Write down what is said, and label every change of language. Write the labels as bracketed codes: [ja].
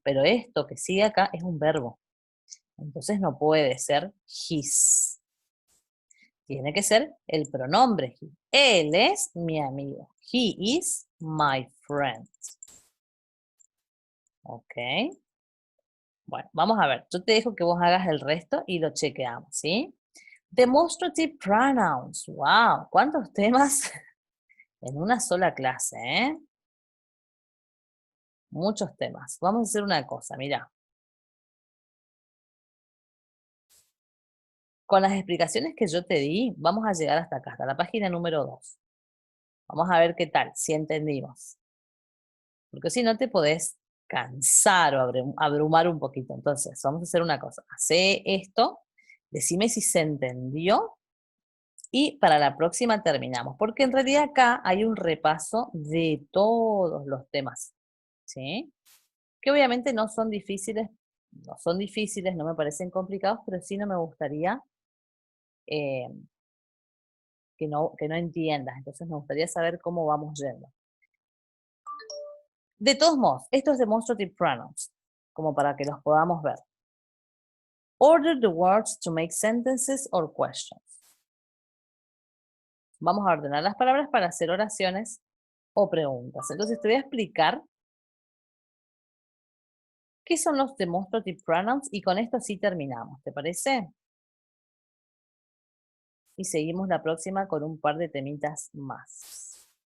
[es] Pero esto que sigue acá es un verbo. Entonces no puede ser his. Tiene que ser el pronombre he. Él es mi amigo. [en] He is my friend. [es] ¿Ok? Bueno, vamos a ver. Yo te dejo que vos hagas el resto y lo chequeamos, ¿sí? [en] Demonstrative pronouns. ¡Wow! [es] ¿Cuántos temas en una sola clase, eh? Muchos temas. Vamos a hacer una cosa, mira. Con las explicaciones que yo te di, vamos a llegar hasta acá, hasta la página número 2. Vamos a ver qué tal, si entendimos. Porque si no te podés cansar o abrumar un poquito. Entonces, vamos a hacer una cosa. Hacé esto, decime si se entendió y para la próxima terminamos. Porque en realidad acá hay un repaso de todos los temas, ¿sí? Que obviamente no son difíciles, no me parecen complicados, pero sí no me gustaría eh, que no entiendas. Entonces me gustaría saber cómo vamos yendo. De todos modos, esto es demonstrative pronouns, como para que los podamos ver. [en] Order the words to make sentences or questions. [es] Vamos a ordenar las palabras para hacer oraciones o preguntas. Entonces te voy a explicar qué son los demonstrative pronouns y con esto sí terminamos. ¿Te parece? Y seguimos la próxima con un par de temitas más.